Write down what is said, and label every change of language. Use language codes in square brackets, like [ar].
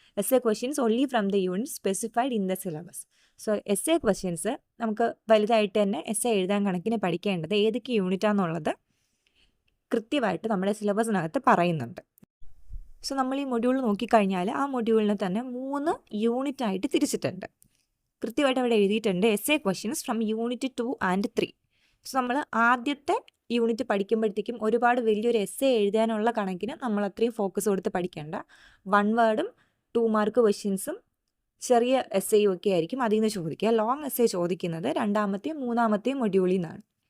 [en] essay questions only from the units specified in the syllabus. [ml] So essay questions നമുക്ക് വലുതായിട്ട് തന്നെ essay എഴുതാൻ കണക്കിന് പഠിക്കേണ്ടത് ഏതൊക്കെ യൂണിറ്റാണെന്നുള്ളത് കൃത്യമായിട്ട് നമ്മുടെ സിലബസിനകത്ത് പറയുന്നുണ്ട്. സോ നമ്മൾ ഈ മൊഡ്യൂൾ നോക്കിക്കഴിഞ്ഞാൽ ആ മൊഡ്യൂളിനെ തന്നെ 3 യൂണിറ്റായിട്ട് തിരിച്ചിട്ടുണ്ട്. കൃത്യമായിട്ട് അവിടെ എഴുതിയിട്ടുണ്ട് [en] essay questions from unit 2 and 3. [ml] So നമ്മൾ ആദ്യത്തെ യൂണിറ്റ് പഠിക്കുമ്പോഴത്തേക്കും ഒരുപാട് വലിയൊരു essay എഴുതാനുള്ള കണക്കിന് നമ്മൾ അത്രയും ഫോക്കസ് കൊടുത്ത് പഠിക്കേണ്ട. 1 വേർഡും 2 മാർക്ക് ക്വസ്റ്റ്യൻസും ചെറിയ essayയും ഒക്കെ ആയിരിക്കും അതിൽ നിന്ന് ചോദിക്കുക. ലോങ് essay ചോദിക്കുന്നത് 2-ാമത്തെയും 3-ാമത്തെയും മൊഡ്യൂളിൽ നിന്നാണ്.